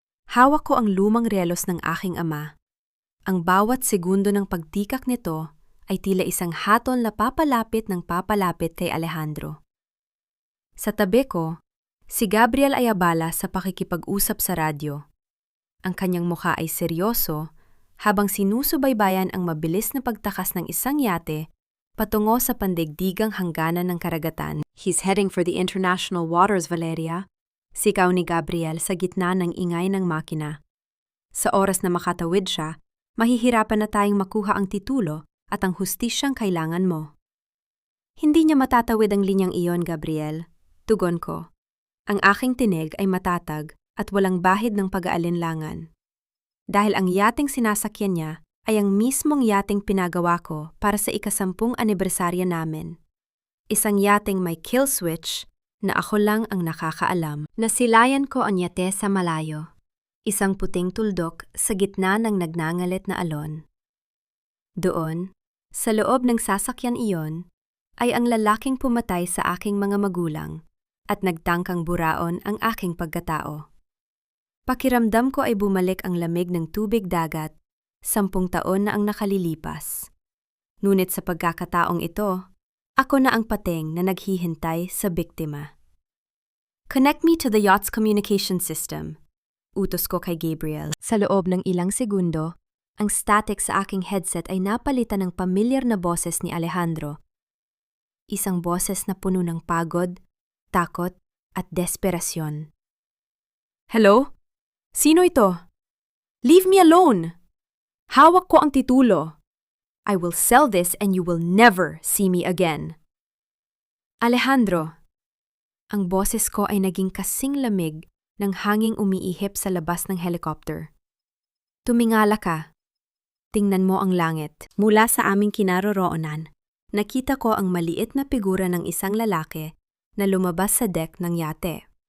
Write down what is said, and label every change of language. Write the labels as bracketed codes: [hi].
[tl] Hawak ko ang lumang relos ng aking ama. Ang bawat segundo ng pagtikak nito ay tila isang hatol na papalapit ng papalapit kay Alejandro. Sa tabi ko, si Gabriel ay abala sa pakikipag-usap sa radyo. Ang kanyang mukha ay seryoso habang sinusubaybayan ang mabilis na pagtakas ng isang yate patungo sa pandaigdigang hangganan ng karagatan. [en] He's heading for the international waters, Valeria. [tl] Sigaw ni Gabriel sa gitna ng ingay ng makina. Sa oras na makatawid siya, mahihirapan na tayong makuha ang titulo at ang hustisyang kailangan mo. Hindi niya matatawid ang linyang iyon, Gabriel. Tugon ko. Ang aking tinig ay matatag at walang bahid ng pag-aalinlangan. Dahil ang yating sinasakyan niya ay ang mismong yating pinagawa ko para sa ika-10 anibersaryo namin. Isang yating may kill switch na ako lang ang nakakaalam. Nasilayan ko ang yate sa malayo. Isang puting tuldok sa gitna ng nagnangalit na alon. Doon, sa loob ng sasakyan iyon, ay ang lalaking pumatay sa aking mga magulang at nagtangkang buraon ang aking pagkatao. Pakiramdam ko ay bumalik ang lamig ng tubig dagat, 10 taon na ang nakalilipas. Ngunit sa pagkakataong ito, ako na ang pating na naghihintay sa biktima. [en] Connect me to the yacht's communication system. [tl] Utos ko kay Gabriel. Sa loob ng ilang segundo, ang static sa aking headset ay napalitan ng pamilyar na boses ni Alejandro. Isang boses na puno ng pagod, takot, at desperasyon. [en] Hello? [tl] Sino ito? [en] Leave me alone! [tl] Hawak ko ang titulo. [en] I will sell this and you will never see me again. [tl] Alejandro. Ang boses ko ay naging kasing lamig ng hanging umiihip sa labas ng helicopter. Tumingala ka. Tingnan mo ang langit. Mula sa aming kinaroroonan, nakita ko ang maliit na figura ng isang lalaki na lumabas sa deck ng yate.